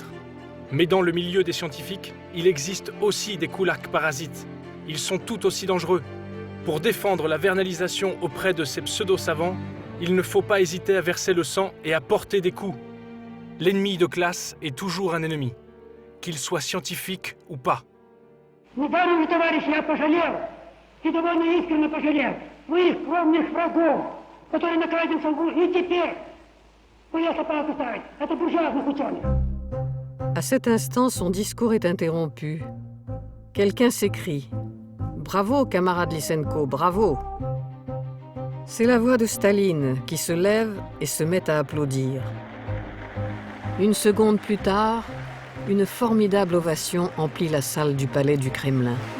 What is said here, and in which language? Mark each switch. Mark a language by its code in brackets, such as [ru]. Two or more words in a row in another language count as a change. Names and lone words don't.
[fr] Mais dans le milieu des scientifiques, il existe aussi des koulaks parasites. Ils sont tout aussi dangereux. Pour défendre la vernalisation auprès de ces pseudo-savants, il ne faut pas hésiter à verser le sang et à porter des coups. L'ennemi de classe est toujours un ennemi, qu'il soit scientifique ou pas. [ru] Недаром, товарищи, я пожалел, и довольно искренне пожалел своих кровных врагов, которые на каждом шагу и теперь боятся поставить. Это буржуазных ученых. [fr] À cet instant, son discours est interrompu. Quelqu'un s'écrie « Bravo, camarade Lysenko, bravo !» C'est la voix de Staline qui se lève et se met à applaudir. Une seconde plus tard, une formidable ovation emplit la salle du palais du Kremlin.